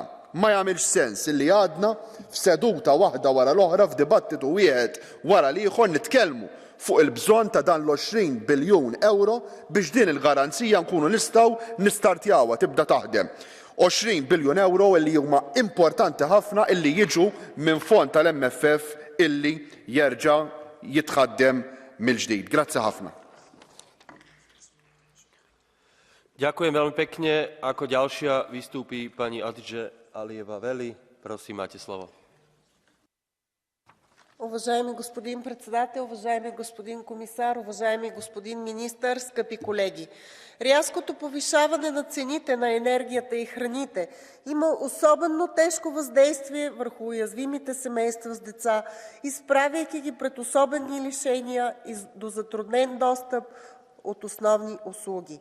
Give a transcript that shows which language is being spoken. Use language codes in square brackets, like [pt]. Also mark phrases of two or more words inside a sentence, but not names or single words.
[mt] Ma jagħmilx sens illi għadna f'seduta waħda wara l-oħra f'dibattitu wieħed wara l-ieħor nitkellmu fuq il-bżonn ta' dan l-20 biljun euro biex din il-garanzija nkunu nistgħu nistartjawha tibda taħdem. 20 biljun euro illi huma importanti ħafna illi jiġu minn fond tal-MFF illi jerġa' jitħaddem mill-ġdid. Grazzi ħafna. [sk] Ďakujem veľmi pekne. Ako ďalšia vystúpi pani Adže Алиева-Вели. Prosím, máte slovo. [bg] Уважаеми господин председател, уважаеми господин комисар, уважаеми господин министър, скъпи колеги! Рязкото повишаване на цените на енергията и храните има особено тежко въздействие върху уязвимите семейства с деца, изправяйки ги пред особени лишения и до затруднен достъп от основни услуги.